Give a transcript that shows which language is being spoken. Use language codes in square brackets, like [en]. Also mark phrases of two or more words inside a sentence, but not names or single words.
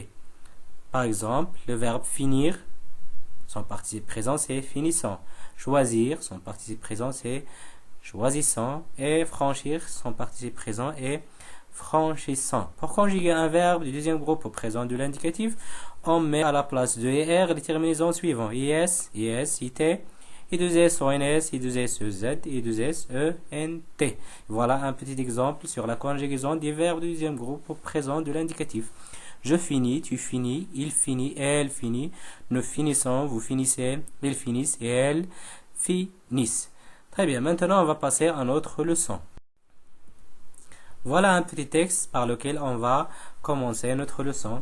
[fr] Par exemple, le verbe finir, son participe présent c'est finissant. Choisir, son participe présent c'est choisissant. Et franchir, son participe présent est franchissant. Pour conjuguer un verbe du deuxième groupe au présent de l'indicatif, on met à la place de ER les terminaisons suivantes. IS, IS, IT, I2S, ONS, I2S, EZ, I2S, ENT. Voilà un petit exemple sur la conjugaison des verbes du deuxième groupe au présent de l'indicatif. Je finis, tu finis, il finit, elle finit, nous finissons, vous finissez, ils finissent et elles finissent. Très bien, maintenant on va passer à notre leçon. Voilà un petit texte par lequel on va commencer notre leçon.